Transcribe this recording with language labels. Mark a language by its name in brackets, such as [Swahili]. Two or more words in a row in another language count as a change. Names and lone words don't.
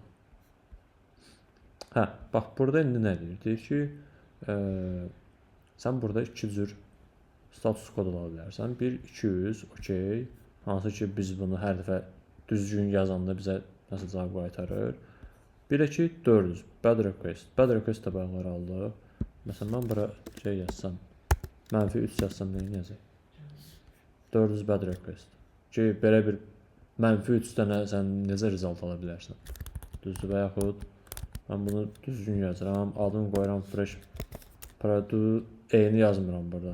[Azerbaijani] Hə, bax burada indi nə deyir? Deyir ki, sən burada 2 cür status kod ala bilərsən. 1, 200, okey. Hansı ki, biz bunu hər dəfə düzgün yazanda bizə nəsə cavab qaytarır. 1-2, 400, [English] bad request. Bad request [Azerbaijani] də bayaqlar aldıq. Məsələn, mən bura şey yazsam, -3 yazsam nə yazayım? [English] 400 bad request. [Azerbaijani] Ki, belə bir -3 dənə sən necə result ala bilərsən? Düzdür və yaxud mən bunu düzgün yazıram, adını qoyuram [English] fresh product, [Azerbaijani] eyni yazmıram burada.